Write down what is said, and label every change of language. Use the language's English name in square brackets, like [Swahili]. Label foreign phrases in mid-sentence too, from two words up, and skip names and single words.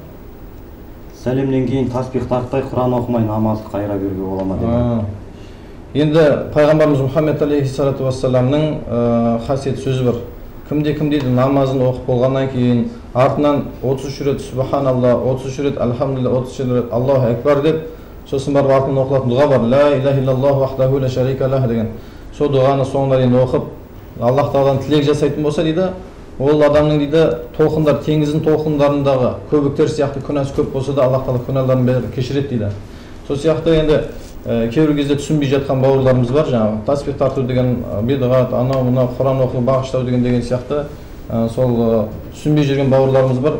[Kazakh] Сәлемнен кейін таспих тартпай, Құран оқымай, намазды қайыра беруге бола ма депті. Енді пайғамбарымыз Мұхаммед [Arabic] عليه الصلاة والسلام [Kazakh] қасиет сөзі бар. Кімде намазын оқып болғаннан кейін артынан 33 рет Субханалла, 33 рет Алхамдулилля, 33 рет [Arabic] الله أكبر [Kazakh] деп, сосын барып артынан оқылатын дұға бар. [Arabic] لا إله إلا الله وحده لا شريك له деген. [Kazakh] Сол дұғаны соңына дейін оқып, Аллах тағаладан тілек жасайтын болса дейді, ол адамның дейді толқындар, теңіздің толқындарындағы көбіктер сияқты күнәсі көп болса да Аллах тағала күнәларын бәрін кешіреді дейді. Сол сияқты енді кейбір кезде түсінбей жатқан бауырларымыз бар, жаңағы таспих тарту деген бидғат, анау мынау Құран оқу, бағыштау деген сияқты сол түсінбей жүрген бауырларымыз бар.